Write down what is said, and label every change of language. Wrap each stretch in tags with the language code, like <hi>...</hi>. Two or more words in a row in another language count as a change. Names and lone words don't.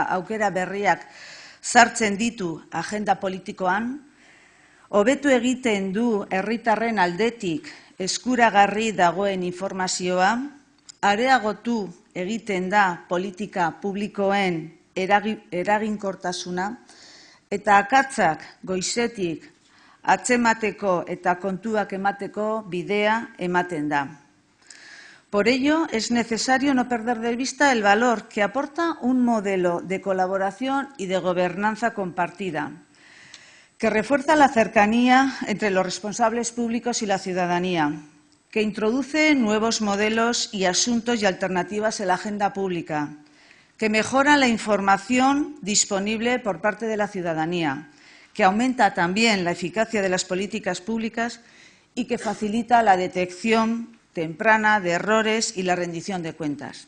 <eu>aukera berriak sartzen ditu agenda politikoan, hobetu egiten du herritarren aldetik eskuragarri dagoen informazioa, areagotu egiten da politika publikoen eraginkortasuna eta akatsak goizetik atzemateko eta kontuak emateko bidea ematen da.</eu> <es>Por ello, es necesario no perder de vista el valor que aporta un modelo de colaboración y de gobernanza compartida, que refuerza la cercanía entre los responsables públicos y la ciudadanía, que introduce nuevos modelos y asuntos y alternativas en la agenda pública, que mejora la información disponible por parte de la ciudadanía, que aumenta también la eficacia de las políticas públicas y que facilita la detección temprana de errores y la rendición de cuentas.</es>